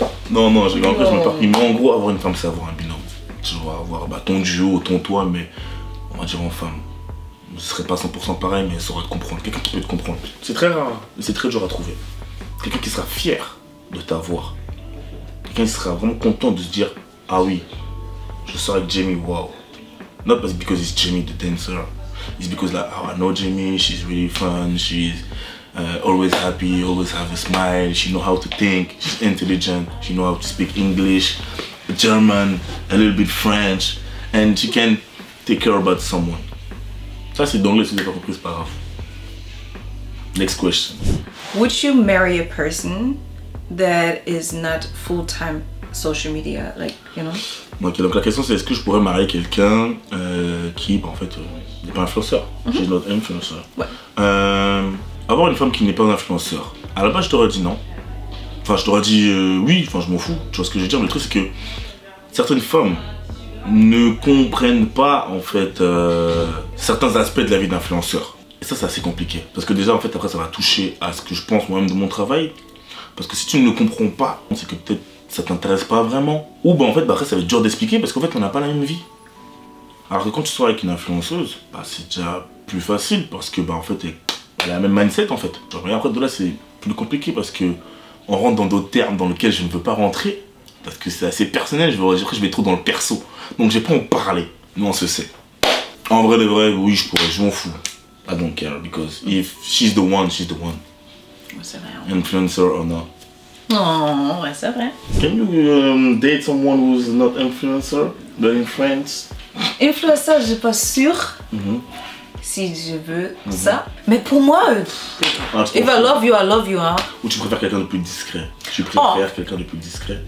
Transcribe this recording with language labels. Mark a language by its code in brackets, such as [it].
[fr] Non, je rigole. En plus, je me parle. Mais en gros, avoir une femme, c'est avoir un binôme. Tu vas avoir bah, ton duo, ton toi, mais on va dire en femme. Ce serait pas 100% pareil, mais elle saura te comprendre. Quelqu'un qui peut te comprendre. C'est très rare, mais c'est très dur à trouver. Quelqu'un qui sera fier de t'avoir. Quelqu'un qui sera vraiment content de se dire ah oui, je sors avec Jamie, wow. [en] Not because it's Jamie the dancer. It's because like, oh, I know Jamie, she's really fun, she's always happy, always have a smile, she knows how to think, she's intelligent, she knows how to speak English, German, a little bit French, and she can take care about someone. [fr] Ça c'est d'anglais, si vous n'avez pas compris, c'est pas grave. [en] Next question. Would you marry a person that is not full-time social media, like, you know? [fr] Donc la question c'est est-ce que je pourrais marier quelqu'un qui en fait n'est pas influenceur. [en] She's not influencer. [fr] Ouais. Avoir une femme qui n'est pas un influenceur. À la base je t'aurais dit non. Enfin je t'aurais dit oui, enfin je m'en fous. Tu vois ce que je veux dire. Le truc c'est que certaines femmes ne comprennent pas en fait certains aspects de la vie d'influenceur. Et ça c'est assez compliqué. Parce que déjà en fait après ça va toucher à ce que je pense moi-même de mon travail. Parce que si tu ne le comprends pas, c'est que peut-être ça t'intéresse pas vraiment. Ou bah en fait bah après ça va être dur d'expliquer parce qu'en fait on n'a pas la même vie. Alors que quand tu sors avec une influenceuse, bah c'est déjà plus facile parce que bah en fait elle a la même mindset en fait. Mais après de là c'est plus compliqué parce que on rentre dans d'autres termes dans lesquels je ne veux pas rentrer. Parce que c'est assez personnel, je vais trop dans le perso. Donc j'ai pas en parler. Nous on se sait. En vrai de vrai, oui je pourrais, je m'en fous. [en] I don't care because if she's the one, she's the one. [fr] C'est vrai. [en] Influencer or not. [fr] Non, ouais, c'est vrai. [en] Can you date someone who's not influencer, but in France? [fr] Influenceur, je suis pas sûre si je veux ça. Mais pour moi, [en] if I love you, [fr] hein. Ou tu préfères quelqu'un de plus discret? Tu préfères quelqu'un de plus discret?